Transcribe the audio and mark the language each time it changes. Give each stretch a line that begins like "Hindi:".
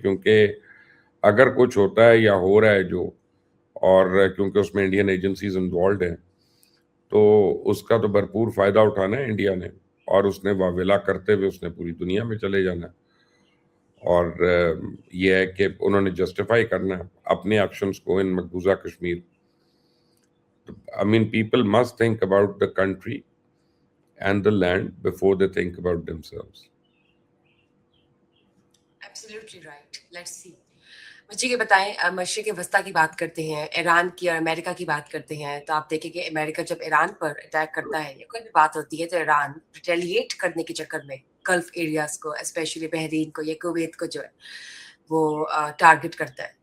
Urdu: کیونکہ اگر کچھ ہوتا ہے یا ہو رہا ہے جو, اور کیونکہ اس میں انڈین ایجنسیز انوالوڈ ہیں, تو اس کا تو بھرپور فائدہ اٹھانا ہے انڈیا نے, اور اس نے واویلا کرتے ہوئے اس نے پوری دنیا میں چلے جانا ہے. اور یہ ہے کہ انہوں نے جسٹیفائی کرنا ہے اپنے ایکشنز کو ان مقبوضہ Kashmir.
English: people must think about the country and the land before they think about themselves. Absolutely right. Let's see.
Urdu: مجھے یہ بتائیں, مشرق وسطیٰ کی بات کرتے ہیں, ایران کی اور امریکہ کی بات کرتے ہیں, تو آپ دیکھیں کہ امریکہ جب ایران پر اٹیک کرتا ہے یا کوئی بھی بات ہوتی ہے تو ایران ریٹیلیٹ کرنے کے چکر میں گلف ایریاز کو, اسپیشلی بحرین کو یا کویت کو جو ہے وہ ٹارگٹ کرتا ہے.